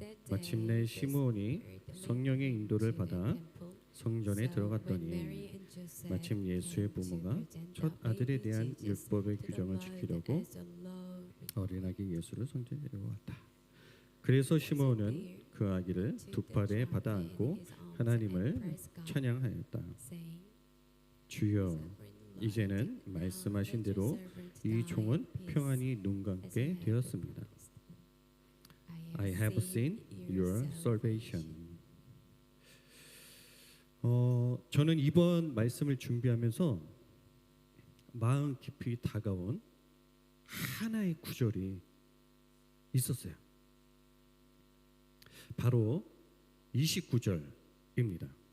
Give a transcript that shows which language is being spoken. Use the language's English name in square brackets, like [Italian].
[Korean] 마침내 시므온이 성령의 인도를 받아 성전에 들어갔더니 마침 예수의 부모가 첫 아들에 대한 율법의 규정을 지키려고 어린아기 예수를 성전에 데려왔다. 그래서 시므온은 그 아기를 두 팔에 받아 안고 하나님을 찬양하였다. 주여, 이제는 말씀하신 대로 이 종은 평안히 눈 감게 되었습니다. [English] I have seen your salvation. [Korean] 저는 이번 말씀을 준비하면서 마음 깊이 다가온 하나의 구절이 있었어요. 바로 29절입니다.